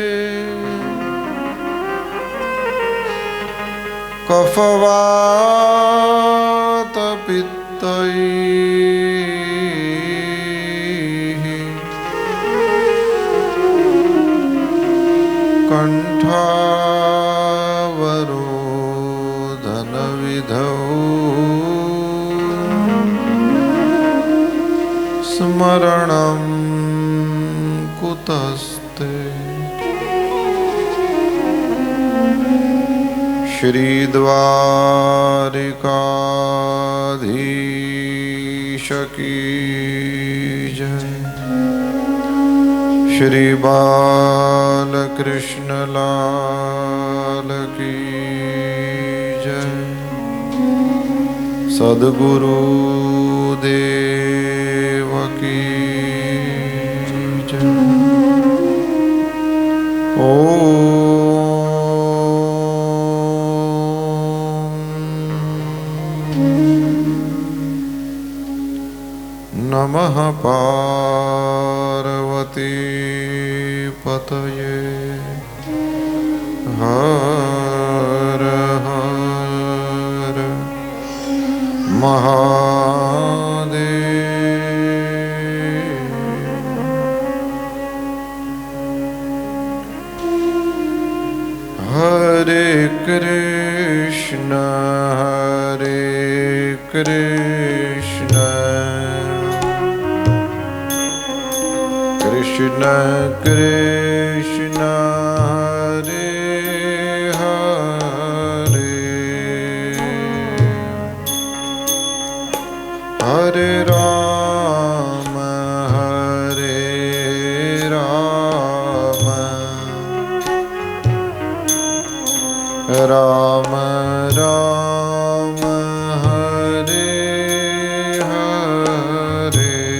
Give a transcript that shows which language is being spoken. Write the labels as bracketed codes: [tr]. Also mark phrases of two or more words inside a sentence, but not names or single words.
[sa] कफवातपित्तैः कण्ठावरोधनविधौ स्मरणं कुतस्ते। [hi] श्रीद्वारिकाधीश की जय। श्री बालकृष्ण लाल की जय। सद्गुरु देव की जय। [sa] नमः पार्वती पतये। [hi] हर हर महादेव। [sa] हरे कृष्ण Krishna Hare Hare Hare Rama Hare Rama Rama Rama Hare Hare